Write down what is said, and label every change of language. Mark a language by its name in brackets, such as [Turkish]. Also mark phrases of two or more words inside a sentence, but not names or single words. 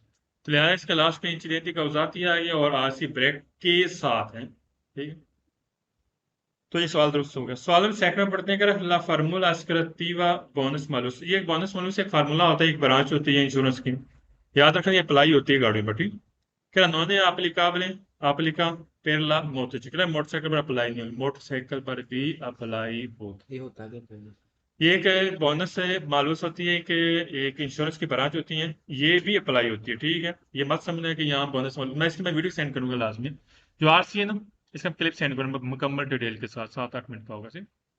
[Hindi] तो लिहाजा इसका लास्ट पे [Italian] incidenti causati [Hindi] आ गया और RC ब्रैकेट के साथ है, ठीक है, तो ये सवाल दुरुस्त हो गया। सवाल में सेकंड में पढ़ते हैं कि [Italian] la formula assicurativa bonus malus, [Hindi] ये बोनस मालूस एक फार्मूला होता है, एक ब्रांच होती है इंश्योरेंस की, याद रखना, ये अप्लाई होती है गाड़ी पर, ठीक। [Italian] क्या non è applicabile? Applica per la motocicletta, [Hindi] मोटरसाइकिल पर अप्लाई नहीं, मोटरसाइकिल पर भी अप्लाई होता ये होता है क्या? है। ये एक बोनस है, मालूस होती है कि एक इंश्योरेंस की ब्रांच होती है, ये भी अप्लाई होती है, ठीक है। ये मत समझना कि यहाँ बोनस, मैं इसकी मैं [English] video send [Hindi] करूंगा लास्ट में, जो RC है ना, इसका [English] clip send [Hindi] करूंगा मुकम्मल डिटेल के साथ, 7-8 मिनट का होगा सिर्फ।